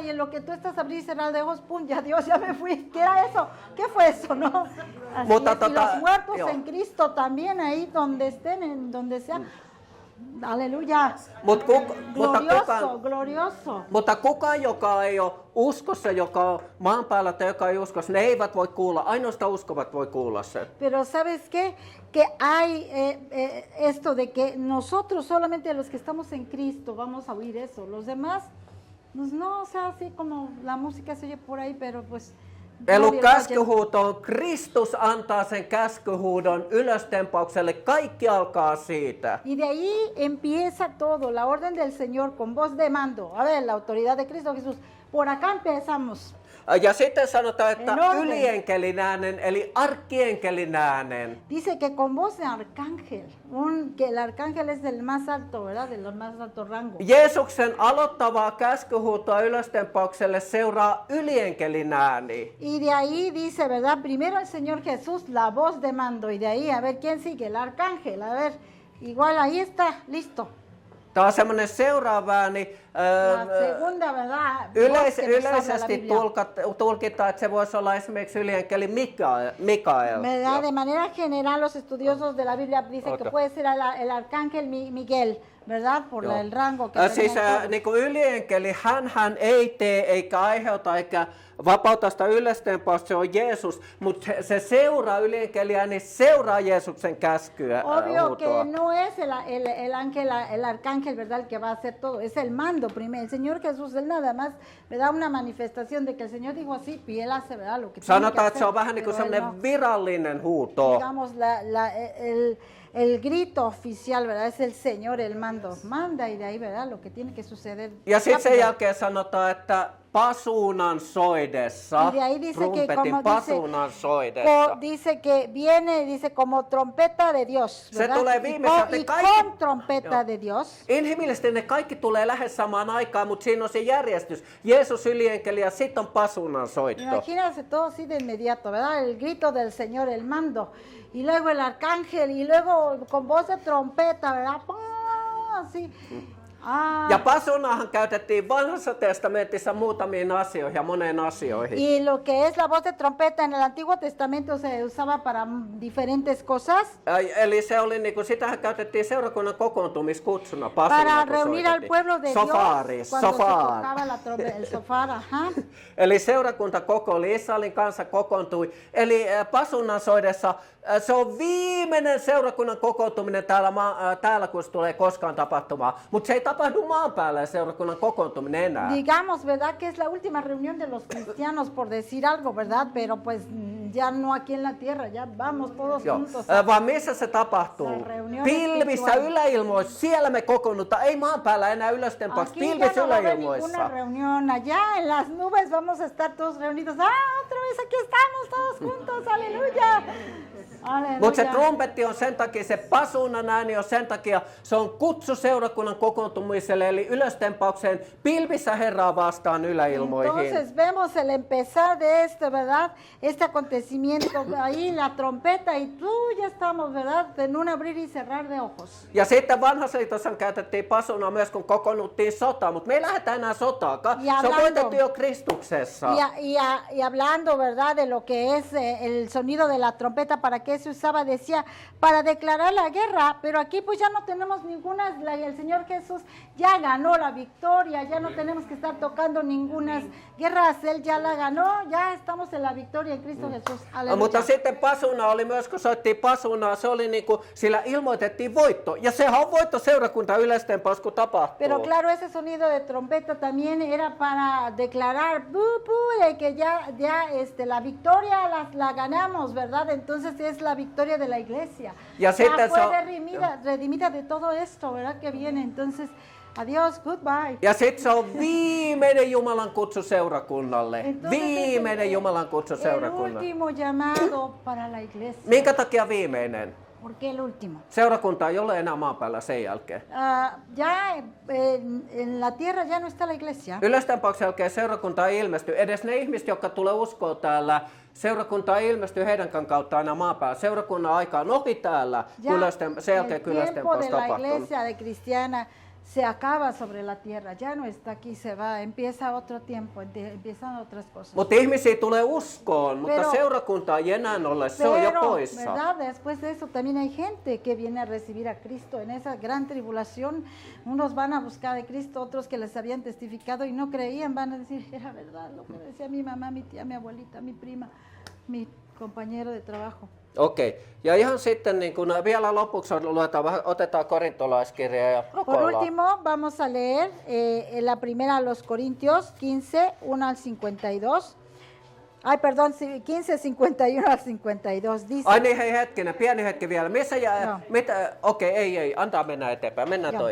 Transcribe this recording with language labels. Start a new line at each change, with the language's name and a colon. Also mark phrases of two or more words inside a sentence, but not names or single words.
Spanish: Y en lo que tú estás abrir y cerrar de ojos, pum, ya Dios, ya me fui. ¿Qué era eso? ¿Qué fue eso, no? Así
Finnish: Mutta
Spanish: es, y los muertos
Finnish: joo.
Spanish: en Cristo también, ahí donde estén, en donde sea. Aleluya. Glorioso.
Finnish: Mutta kukaan, joka ei ole uskossa, joka on maan päällä tai joka ei uskossa, ne eivät voi kuulla. Ainoastaan uskovat voi kuulla sen.
Spanish: Pero ¿sabes qué? Que hay esto de que nosotros, solamente los que estamos en Cristo, vamos a oír eso. Los demás, pues no, o sea, así como la música se oye por ahí, pero pues...
Finnish: Eli käskyhuuto on, Kristus antaa sen käskyhuudon ylöstempaukselle, kaikki alkaa siitä.
Spanish: Y de ahí empieza todo, la orden del Señor con voz de mando. A ver, la autoridad de Cristo Jesús. Por acá empezamos.
Finnish: Ja sitten sanotaan, että
Spanish: Enorme.
Finnish: ylienkelin äänen, eli arkkienkelin äänen.
Spanish: Dice que con voz de arcángel, que el arcángel es del más alto, ¿verdad? De los más alto rango.
Finnish: Jeesuksen aloittavaa käskyhuutoa ylöstempaukselle seuraa ylienkelin ääni.
Spanish: Y de ahí dice, ¿verdad? Primero el Señor Jesús, la voz de mando. Y de ahí, a ver, ¿quién sigue? El arcángel, a ver. Igual, ahí está, listo.
Finnish: Tämä on semmoinen seuraava ääni.
Spanish: La segunda, ¿verdad? Voz que nos habla la
Finnish: Yleisesti
Spanish: Biblia.
Finnish: tulkitaan, että se voisi olla esimerkiksi ylienkeli Mikael.
Spanish: ¿Verdad? De manera general, los estudiosos de la Biblia dicen que puede ser el arcángel Miguel, ¿verdad? Por el rango que
Finnish: Siis
Spanish: tenemos.
Finnish: niin kuin ylienkeli, hän ei tee eikä aiheuta eikä vapauta sitä ylöstempausta, se on Jeesus, mutta se seuraa ylienkeliä, niin seuraa Jeesuksen käskyä.
Spanish: Obvio que
Finnish: huutoa.
Spanish: no es el arcángel, ¿verdad? El que va a hacer todo, es el mando primero. El Señor Jesús, él nada más me da una manifestación de que el Señor dijo así y él hace, ¿verdad? Lo que tiene que
Finnish: Sanotaan,
Spanish: hacer.
Finnish: että se on vähän niin kuin
Spanish: pero él
Finnish: semmoinen
Spanish: no.
Finnish: virallinen huuto.
Spanish: Digamos, el grito oficial, ¿verdad? Es el Señor, el mando. Manda y de ahí, ¿verdad? Lo que tiene que suceder.
Finnish: Ja sitten sen
Spanish: rápido.
Finnish: jälkeen sanotaan, että pasuunan soidessa,
Spanish: Y de ahí dice que
Finnish: trumpetin
Spanish: como
Finnish: pasuunan soidessa.
Spanish: dice que viene, dice como trompeta de Dios,
Finnish: Se
Spanish: ¿verdad?
Finnish: tulee
Spanish: Y
Finnish: viimeiseltä,
Spanish: y
Finnish: kaikki-
Spanish: con trompeta
Finnish: Joo.
Spanish: de Dios.
Finnish: Inhimillisesti ne kaikki tulee lähes samaan aikaan, mutta siinä on se järjestys. Jeesus ylienkeli ja sitten on pasunan soitto.
Spanish: Imagínense todo así de inmediato, ¿verdad? El grito del Señor, el mando, y luego el arcángel, y luego con voz de trompeta, ¿verdad? ¡Pah! Así.
Finnish: Ja pasunahan käytettiin vanhassa testamentissa muutamiin asioihin ja moneen asioihin.
Spanish: Y lo que es la voz de trompeta en el Antiguo Testamento se usaba para diferentes cosas.
Finnish: Eli se oli niinku, sitähän käytettiin seurakunnan kokoontumiskutsuna
Spanish: Para
Finnish: pasuna, kun
Spanish: reunir al
Finnish: soitettiin.
Spanish: pueblo de
Finnish: Sofari,
Spanish: Dios cuando se
Finnish: sofar.
Spanish: tocaba la trompeta, el sofar, ajá.
Finnish: Eli seurakunta kokoili, Israelin kanssa kokoontui. Eli pasunan soidessa se on viimeinen seurakunnan kokoontuminen täällä kun se tulee koskaan tapahtumaan. Mutta se ei tapahdu tapahdu maan päällä seurakunnan kokoontuminen enää.
Spanish: Digamos, ¿verdad? Que es la última reunión de los cristianos, por decir algo, ¿verdad? Pero pues ya no aquí en la tierra, ya vamos todos
Finnish: Joo.
Spanish: juntos.
Finnish: Vaan missä se tapahtuu?
Spanish: Se reunión
Finnish: Pilvissä
Spanish: espiritual.
Finnish: yläilmoissa, siellä me kokoonnutaan. Ei maan päällä enää ylöstempaksi,
Spanish: Aquí ya
Finnish: pilvissä
Spanish: no va a haber
Finnish: yläilmoissa.
Spanish: ninguna reunión. Allá en las nubes vamos a estar todos reunidos. ¡Ah, otra vez aquí estamos todos juntos! ¡Aleluya!
Finnish: Mutta se
Spanish: ¡Aleluya!
Finnish: trumpetti on sen takia, se pasuunan ääni on sen takia, se on kutsu seurakunnan kokoontumiselle, eli ylöstempaukseen pilvissä Herraa vastaan yläilmoihin.
Spanish: Entonces vemos el empezar de esto, ¿verdad? Este acontecimiento, ahí la trompeta y tú ya estamos, ¿verdad? En un abrir y cerrar de ojos.
Finnish: Ja sitten vanhassa liitossa käytettiin pasuna myös, kun kokoonnuttiin sotaan, mutta me ei lähdetä enää sotaakaan. Ja Se on
Spanish: hablando-
Finnish: voitettu jo Kristuksessa.
Spanish: Y hablando, ¿verdad? De lo que es el sonido de la trompeta, ¿para qué se usaba? Decía, para declarar la guerra, pero aquí pues ya no tenemos ninguna, el Señor Jesús ya ganó la victoria, ya no tenemos que estar tocando ninguna guerras, Él ya la ganó, ya estamos en la victoria en Cristo Jesús. Aleluya.
Finnish: Mutta sitten pasuna oli myös, kun soittiin pasunaa, se oli niinku, sillä ilmoitettiin voitto. Ja sehän on voitto seurakunta yleistempaus, kun tapahtuu.
Spanish: Pero claro, ese sonido de trompeta también era para declarar de que ya la victoria la ganamos, ¿verdad? Entonces es la victoria de la iglesia. Ya Ya
Finnish: sitten
Spanish: fue
Finnish: se on-
Spanish: redimida de todo esto, ¿verdad? Que viene. Entonces, adiós, goodbye.
Finnish: Ja sitten se on viimeinen Jumalan kutsu seurakunnalle.
Spanish: Entonces,
Finnish: Viimeinen
Spanish: es
Finnish: Jumalan kutsu
Spanish: el
Finnish: seurakunnalle.
Spanish: último llamado para la iglesia.
Finnish: Minkä takia viimeinen?
Spanish: ¿Por qué el último?
Finnish: Seurakunta ei ole enää maan päällä sen jälkeen.
Spanish: Ya en la tierra ya no está la iglesia.
Finnish: Yleistempauksen jälkeen seurakunta ei ilmesty. Edes ne ihmiset, jotka tulee uskoa täällä, seurakunta ei ilmesty heidän kautta aina maan päällä. Seurakunnan aika on ohi täällä, sen jälkeen
Spanish: el tiempo
Finnish: yleistempaus
Spanish: de la
Finnish: tapahtunut.
Spanish: iglesia de cristiana se acaba sobre la tierra, ya no está aquí, se va, empieza otro tiempo, empiezan otras cosas.
Finnish: Mutta ihmisiä tulee uskoon, mutta
Spanish: Pero-
Finnish: seurakunta ei enää ole, se on jo
Spanish: Pero,
Finnish: poissa.
Spanish: ¿verdad? Después de eso también hay gente que viene a recibir a Cristo en esa gran tribulación. Unos van a buscar a Cristo, otros que les habían testificado y no creían, van a decir, era verdad lo que decía mi mamá, mi tía, mi abuelita, mi prima, mi compañero de trabajo.
Finnish: Okei. Ja ihan sitten niin kun vielä lopuksi otetaan korintolaiskirja ja
Spanish: Por
Finnish: rukoillaan.
Spanish: último, vamos a leer la primera a los Corintios 15, 1 al 52. Ay, perdón, 15, 51 al 52. Dice,
Finnish: Ai niin, hei hetkinen, pieni hetki vielä. Missä jää, Joo. mitä, okei, ei, antaa mennä eteenpäin. Mennään Joo.